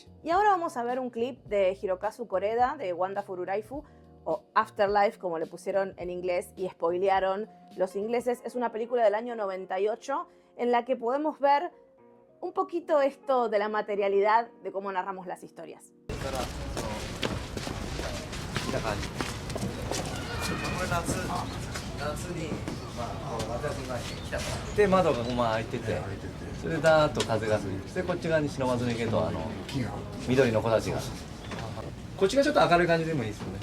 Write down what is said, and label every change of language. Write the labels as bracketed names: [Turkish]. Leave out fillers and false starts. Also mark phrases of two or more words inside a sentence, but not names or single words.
[Spanish] Y ahora vamos a ver un clip de Hirokazu Koreda, de Wanda Fururaifu, o Afterlife, como le pusieron en inglés y spoilearon los ingleses. Es una película del año 98 en la que podemos ver un poquito esto de la materialidad de cómo narramos las historias. [Japanese] で窓が開いてて、それでダーッと風が吹いて、でこっち側に忍ばずにけど緑の子たちが。こっちがちょっと明るい感じでもいいですよね。